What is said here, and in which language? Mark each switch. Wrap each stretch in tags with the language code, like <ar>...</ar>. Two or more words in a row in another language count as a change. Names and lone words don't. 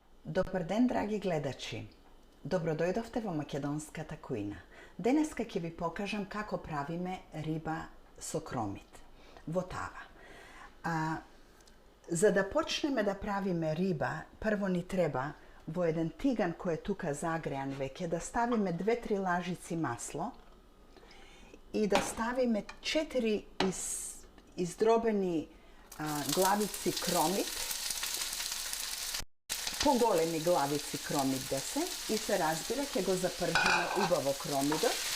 <mk>Добар ден, драги гледачи. Добродојдовте во Македонската кујна. Денеска ќе ви покажам како правиме риба со кромит во тава. За да почнеме да правиме риба, прво ни треба во еден тиган кој е тука загреан веќе да ставиме 2-3 лажици масло и да ставиме 4 издробени главици кромит, поголеми главици кромит да се, и се разбира, ќе го запржиме убаво кромидот.</mk>